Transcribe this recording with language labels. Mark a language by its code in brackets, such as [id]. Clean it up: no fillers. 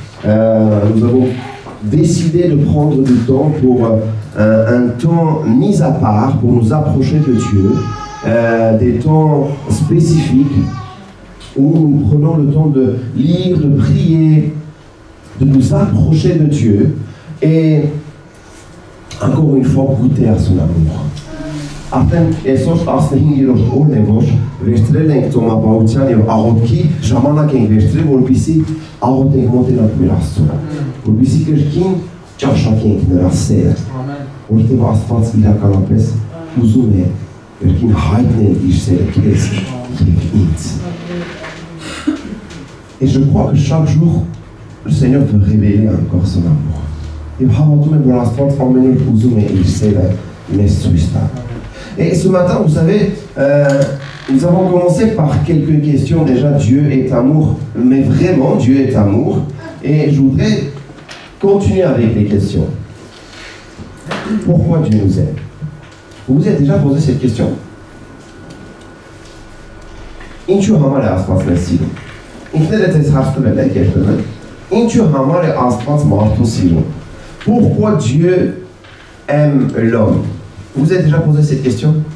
[fr] Nous avons décidé de prendre du temps pour un temps mis à part pour nous approcher de Dieu, des temps spécifiques où nous prenons le temps de lire, de prier, de nous approcher de Dieu et encore une fois goûter à son amour. [hy] Արդեն այսօր 15-րդ օրն է, որ վերցրել ենք ծոմապահության եւ աղոթքի ժամանակ ենք վերցրել, որպեսզի աղոթենք մոտենանք մեր Աստծուն, որպեսզի կրկին ճաշակենք նրա սերը, որտեղ Աստված իրականապես ուզում է կրկին հայտնել իր սերը քեզ եւ ինձ. [fr] Et je crois que chaque jour, le Seigneur veut révéler encore son amour. [hy] Եվ հավատում եմ, որ Աստված ամեն օր ուզում է իր սերը մեզ ցույց տալ. [fr] Et ce matin, vous savez, nous avons commencé par quelques questions. Déjà, Dieu est amour, mais vraiment, Dieu est amour. Et je voudrais continuer avec les questions. Pourquoi Dieu nous aime? Vous vous êtes déjà posé cette question? [hy] Ինչու համար է Աստված մեզ սիրում? Ինքներդ ես հարցնել եք երբեմն. Ինչու համար է Աստված մարդուն սիրում? [fr] Pourquoi Dieu aime l'homme? Vous vous êtes déjà posé cette question?